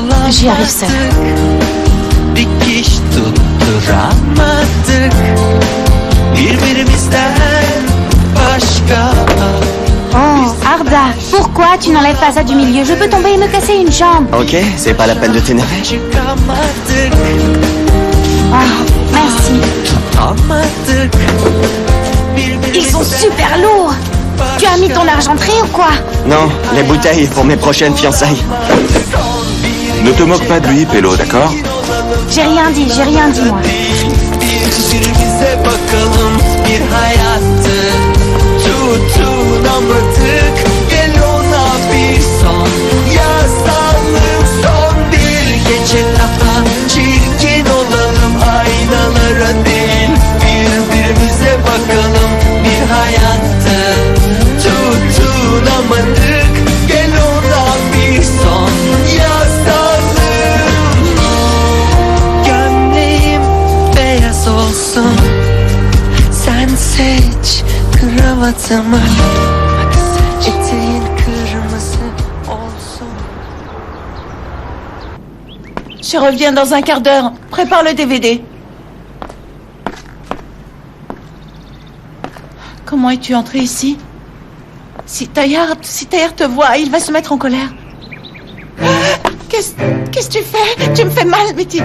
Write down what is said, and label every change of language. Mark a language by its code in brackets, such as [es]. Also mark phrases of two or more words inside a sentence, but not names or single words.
[fr] J'y arrive seule. [tr] Dikiş tutturamadık. Birbirimizden başka. [fr] Oh, Arda, pourquoi tu n'enlèves pas ça du milieu? Je peux tomber et me casser une jambe. Ok, c'est pas la peine de t'énerver. [tr] Çıkamadık. [fr] Oh, merci. [tr] Tutamadık. [fr] Ils sont super lourds. Tu as mis ton argenterie ou quoi? Non, les bouteilles pour mes prochaines fiançailles. Ne te moque pas de lui, Pélo, d'accord? J'ai rien dit, moi. [tr] Birbirimize bakalım bir hayattı. Tutunamadık. Gel ona bir son yazalım. Son bir gece daha çirkin olalım. Aynalara değil birbirimize bakalım bir hayattı. Tutunamadık. Gel ona bir son yazalım. Gömleğim beyaz olsun. Sen seç kravatımı. Eteğin kırmızı olsun. [fr] Je reviens dans un quart d'heure. Prépare le DVD. Comment es-tu entré ici? Si Taillard te voit, il va se mettre en colère. Qu'est-ce que tu fais? Tu me fais mal, Métine.